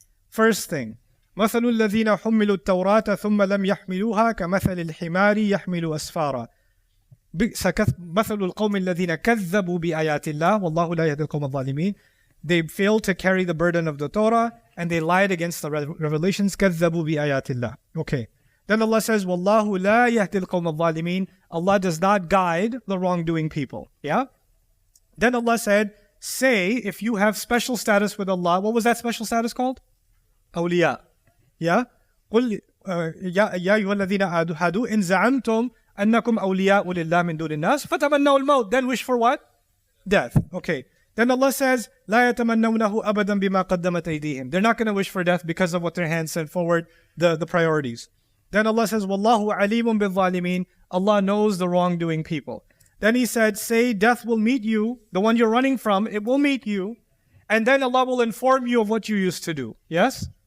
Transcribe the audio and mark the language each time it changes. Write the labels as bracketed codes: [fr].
[en] First thing, [ar] مثل الذين حملوا التوراة ثم لم يحملوها كمثل الحمار يحمل أسفارا. مثل القوم الذين كذبوا بآيات الله والله لا يهدي القوم الظالمين. [en] They failed to carry the burden of the Torah and they lied against the revelations. [ar] كذبوا بآيات الله. [en] Okay. Then Allah says, [ar] والله لا يهدي القوم الظالمين. [en] Allah does not guide the wrongdoing people. Yeah? Then Allah said, say if you have special status with Allah. What was that special status called? Awliya. Yeah? [ar] قل يا أيها الذين هادوا إن زعمتم أنكم أولياء لله من دون الناس فتمنوا الموت. [en] Then wish for what? Death. Okay. Then Allah says, [ar] لا يتمنونه أبدا بما قدمت أيديهم. [en] They're not going to wish for death because of what their hands sent forward, the priorities. Then Allah says, [ar] والله عليم بالظالمين. [en] Allah knows the wrongdoing people. Then he said, say death will meet you, the one you're running from, it will meet you, and then Allah will inform you of what you used to do. Yes?